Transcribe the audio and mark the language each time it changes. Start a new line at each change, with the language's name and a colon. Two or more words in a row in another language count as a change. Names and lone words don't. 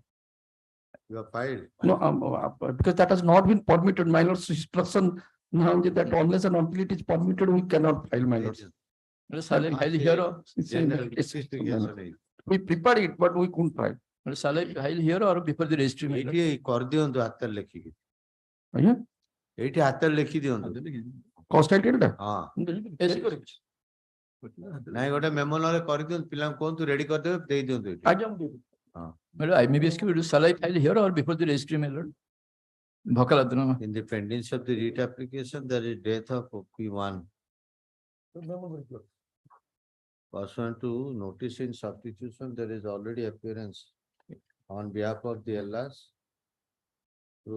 English: You have filed. No, because that has not been permitted, my lord's instruction. Now that unless and until it is permitted, we cannot file, my lords. We prepared it, but we couldn't file. Shall I file here or before the registry?
Odia: ଏଇଠି କରିଦିଅନ୍ତୁ ହାତରେ ଲେଖିକି ଆଜ୍ଞା ଏଇଠି ହାତରେ ଲେଖି ଦିଅନ୍ତୁ
English: cost item ଟା
Odia: ହଁ ନାଇଁ ଗୋଟେ ମେମୋ ନହେଲେ କରିଦିଅନ୍ତୁ ପିଲାଙ୍କୁ କୁହନ୍ତୁ ରେଡି କରିଦେବେ ଦେଇ ଦିଅନ୍ତୁ ଏଇଠି ଆଜ୍ଞା ମୁଁ ଦେବି ହଁ
English: Madam, I may be asking, shall I file here or before the registry, my lord? Bhakaladna. in the pending of the writ application there is death of P1 pursuant to notice in substitution there is already appearance on behalf of the LRs through